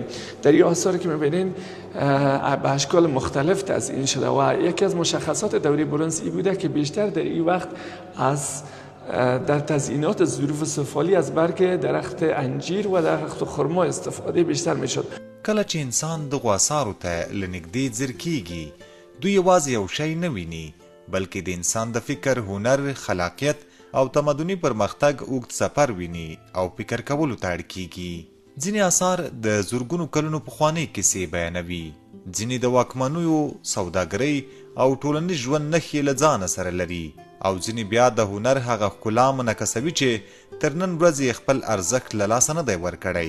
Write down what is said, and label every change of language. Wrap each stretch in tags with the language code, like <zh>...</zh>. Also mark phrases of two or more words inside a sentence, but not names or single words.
<fa>در این آثار که میبینین به اشکال مختلف تزیین شده و یکی از مشخصات دوره برنز این بوده که بیشتر در این وقت از در تزیینات ظروف سفالی از برگ درخت انجیر و درخت خرما استفاده بیشتر میشد.</fa> <ps>کله چې انسان دغو اثارو ته له نږدې ځیر کیږي، دوی یوازې یو شی نه ویني، بلکې د انسان د فکر، هنر، خلاقیت او تمدني پرمختګ اوږد سفر ویني او فکر کولو ته اړ کیږي. ځینې اثار د زرګونو کلونو پخوانۍ کیسې بیانوي، ځینې د واکمنیو، سوداګرۍ او ټولنیز ژوند نښې له ځانه سره لري، او ځینې بیا د هنر هغه ښکلا منعکسوي چې تر نن ورځې خپل ارزښت له لاسه نه دی ورکړی.</ps>